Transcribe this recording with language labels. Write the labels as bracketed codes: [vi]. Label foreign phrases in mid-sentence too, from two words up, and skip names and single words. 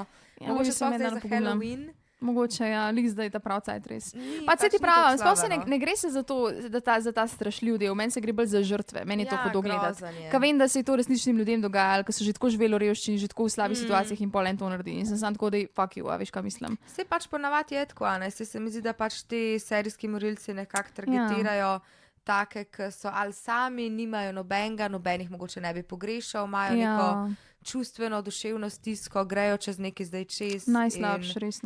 [sl] Mogoče sploh zdaj za Halloween. Mogoče, ja, lik zdaj ta prav cajt res. Pa se ti pravim, sploh se ne gre se za to, za ta strašljiv del, meni se gre bolj za žrtve, meni je to hudo gledati. Ker vem, da se je to resničnim ljudem dogajalo, ker so že tako živeli v revščini, že tako v slabih situacijah in pol en to naredi. In sem tako, da [en] fuck you, [sl] a veš, kaj mislim. Se pač ponavadi je tako, ne, se mi zdi, da pač ti serijski morilci nekako targetirajo take, ki so ali sami, nimajo nobenih mogoče ne bi pogrešal, imajo neko čustveno, duševno stisko, grejo čez nekaj zdaj čez. Najslabše, resno.